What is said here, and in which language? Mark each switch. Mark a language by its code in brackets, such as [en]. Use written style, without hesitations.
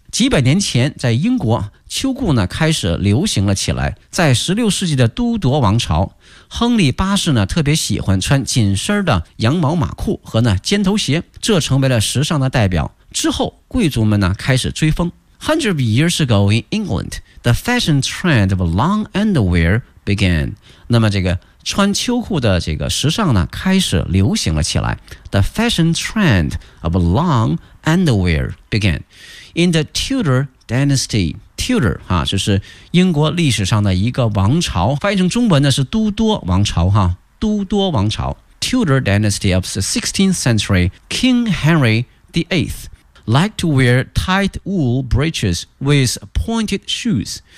[zh] 几百年前在英国秋裤呢开始流行了起来，在16世纪的都铎王朝，亨利八世呢特别喜欢穿紧身的羊毛马裤和呢尖头鞋，这成为了时尚的代表。之后贵族们呢开始追风。 [en] Hundreds of years ago in England, the fashion trend of long underwear began. [zh] 那么这个穿秋裤的这个时尚呢开始流行了起来。 [en] The fashion trend of long underwear began in the Tudor dynasty. [zh] Tudor 哈，就是英国历史上的一个王朝，翻译成中文呢是都铎王朝哈，都铎王朝。 [en] Tudor dynasty of the 16th century, King Henry VIII liked to wear tight wool breeches with pointed shoes.